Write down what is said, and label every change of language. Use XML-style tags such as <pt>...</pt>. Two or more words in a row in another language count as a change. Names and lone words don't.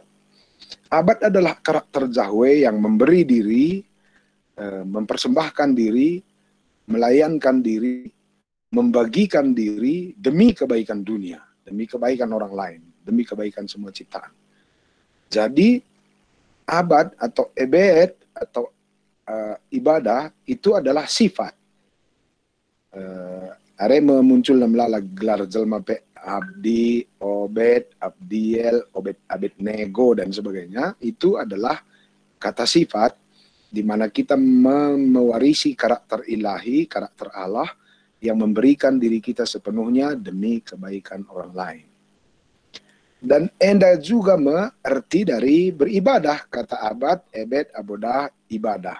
<id>Abad adalah karakter Yahweh yang memberi diri, mempersembahkan diri, melayankan diri, membagikan diri demi kebaikan dunia, demi kebaikan orang lain, demi kebaikan semua ciptaan. Jadi abad atau ebed atau ibadah itu adalah sifat.</id> <btx>Are muncul namlala gelar jelma pe Abdi, Obed, Abdiel,</btx> <id>Abednego, dan sebagainya. Itu adalah kata sifat di mana kita mewarisi karakter ilahi, karakter Allah yang memberikan diri kita sepenuhnya demi kebaikan orang lain. Dan enda juga mengerti dari beribadah, kata abad, ebed, abodah, ibadah.</id>